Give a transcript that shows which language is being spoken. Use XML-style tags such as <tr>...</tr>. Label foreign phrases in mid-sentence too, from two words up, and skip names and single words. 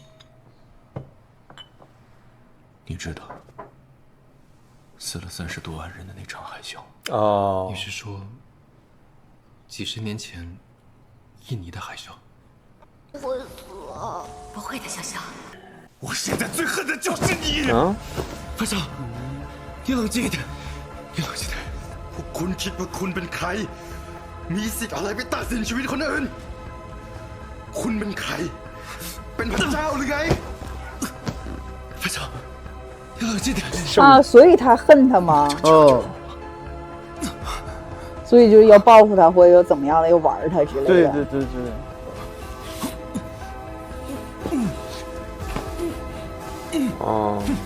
<zh>你知道死了30多万人的那场海啸？哦，你是说几十年前印尼的海啸？会死啊！不会的，潇潇。我现在最恨的就是你！啊，樊少，你冷静一点，你冷静点。</zh> <th>พวกคุณคิดว่าคุณเป็นใครมีสิทธิ์อะไรไปตัดสินชีวิตคนอื่นคุณเป็นใครเป็นพระเจ้าหรือไง</th> <zh>樊少，你冷静点。啊，所以他恨他吗？哦。所以就是要报复他，或者要怎么样的，要玩他之类的。对对对对。哦。</zh>